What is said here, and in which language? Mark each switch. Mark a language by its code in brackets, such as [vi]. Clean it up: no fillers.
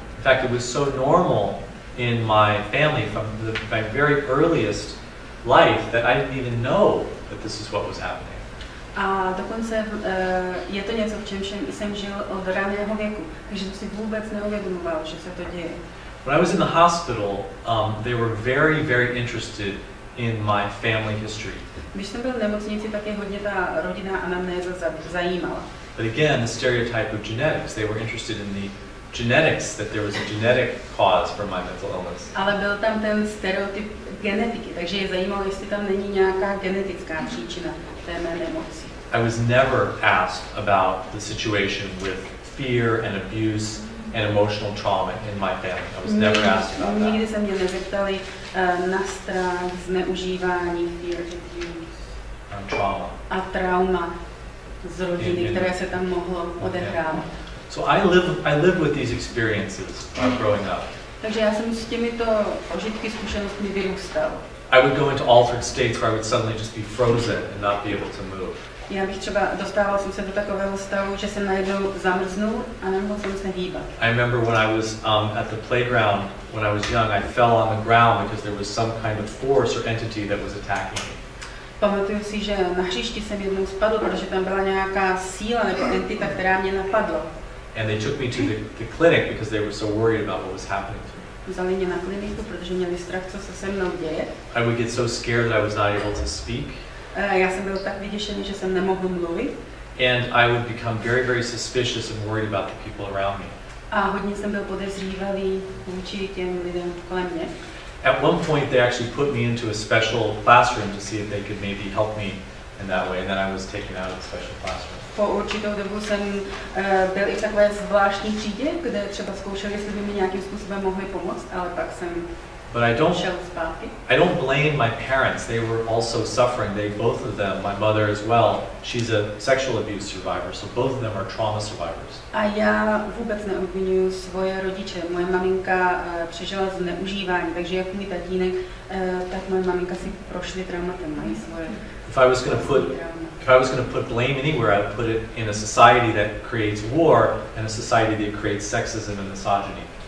[en] In fact, it was so normal in my family from my very earliest life that I didn't even know that this is what was happening. [cs] A dokonce je to něco, v čem jsem žil od raného věku, takže jsem si vůbec neuvědomoval, že se to děje. [en] When I was in the hospital, they were very, very interested in my family history. [cs] Když jsem byl v nemocnici, tak je hodně ta rodinná anamnéza zajímala. [en] But again, the stereotype of genetics, they were interested in the genetics, that there was a genetic cause for my mental illness. [cs] Ale byl tam ten stereotyp genetiky, takže je zajímalo, jestli tam není nějaká genetická příčina té mé nemoci. [en] I was never asked about the situation with fear and abuse and emotional trauma in my family. I was never asked about that. [cs] Nikdy se mě nezeptali na strach, zneužívání, [en] fear, abuse [cs] a trauma z rodiny, které se tam mohlo odehrávat. [en] So I lived with these experiences growing up. [cs] Takže já jsem s těmito prožitky, zkušenostmi vyrůstal. [en] I would go into altered states where I would suddenly just be frozen and not be able to move. [cs] Já bych třeba dostával jsem se do takového stavu, že jsem najednou zamrznul a nemohl jsem se hýbat. [en] I remember when I was at the playground when I was young, I fell on the ground because there was some kind of force or entity that was attacking me. [cs] Pamatuju si, že na hřišti jsem jednou spadl, protože tam byla nějaká síla nebo entita, která mě napadla. [en] And they took me to the clinic because they were so worried about what was happening to me. [cs] Vzali mě na kliniku, protože měli strach, co se se mnou děje. [en] I would get so scared that I was not able to speak. [cs] Já jsem byl tak vyděšený, že jsem nemohl mluvit. [en] And I would become very, very suspicious and worried about the people around me. [cs] A hodně jsem byl podezřívavý vůči těm lidem kolem mě. [en] At one point, they actually put me into a special classroom to see if they could maybe help me in that way, and then I was taken out of the special classroom. [cs] Po určitou dobu jsem byl i v takové zvláštní třídě, kde třeba zkoušeli, jestli by mi nějakým způsobem mohli pomoct, ale pak jsem šel zpátky. [en] I don't blame my parents. They were also suffering. Both of them, my mother as well, she's a sexual abuse survivor, so both of them are trauma survivors. [cs] A já vůbec neobvinuju svoje rodiče. Moje maminka přežila zneužívání, takže jak můj tatínek, tak moje maminka si prošly traumatem, mají svoje. [en] If I was going to put blame anywhere, I would put it in a society that creates war and a society that creates sexism and misogyny.